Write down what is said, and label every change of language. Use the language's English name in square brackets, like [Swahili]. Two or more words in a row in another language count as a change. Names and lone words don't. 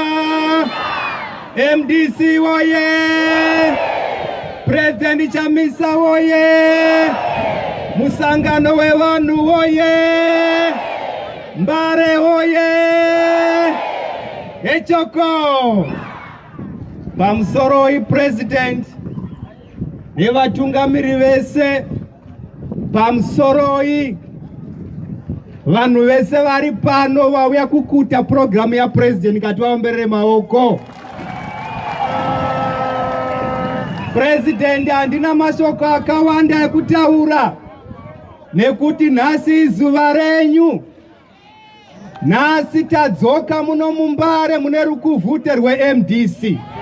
[Shona] MDC woye, President Chamisa woye, Musangano wevanhu woye, Mbare woye, echoko, pamusoro iPresident, nevatungamiri vese, pamusoro vanhu vese vari pano vauya kukuta programu ya president kati vaomberere maoko. President, handina mashoko akawanda ekutaura nekuti nhasi izuva renyu. Nhasi tadzoka muno muMbare mune rukuvhute rweMDC.